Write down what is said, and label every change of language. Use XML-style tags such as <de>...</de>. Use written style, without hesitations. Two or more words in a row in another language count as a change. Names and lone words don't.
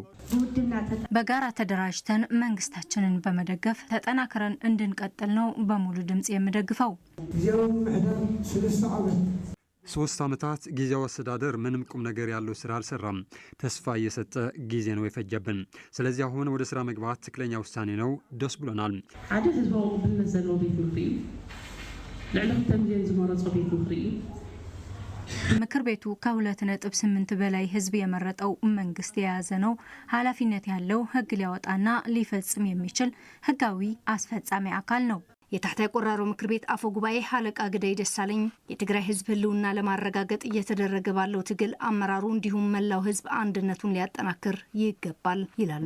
<am>በጋራ ተደራጅተን መንግስታችንን በመደገፍ ተጠናክረን እንድንቀጥል ነው በሙሉ ድምጽ የሚደግፈው። 3 ዓመታት ጊዜያዊ አስተዳደር ምንም ቁም ነገር ያለው ስራ አልሰራም። ተስፋ እየሰጠ ጊዜ ነው የፈጀብን። ስለዚህ አሁን ወደ ስራ መግባት ትክክለኛ ውሳኔ ነው። ደስ ብሎናል።</am> <ti>ሓደ ህዝባዊ ቅቡልነት ዘለዎ ቤት ምክሪ ልዕሊ 2 ሚሊዮን ዝመረጾ ቤት ምክሪ</ti> <am>ምክር ቤቱ ከ2.8 በላይ ህዝብ የመረጠው መንግስት የያዘ ነው። ኃላፊነት ያለው ህግ ሊያወጣና ሊፈጽም የሚችል ህጋዊ አስፈጻሚ አካል ነው። የታሕታይ ቆራሮ ምክር ቤት አፈ ጉባኤ አለቃ ግደይ ደሳለኝ የትግራይ ህዝብ ህልውና ለማረጋገጥ እየተደረገ ባለው ትግል አመራሩ እንዲሁም መላው ህዝብ አንድነቱን ሊያጠናክር ይገባል ይላሉ።</am>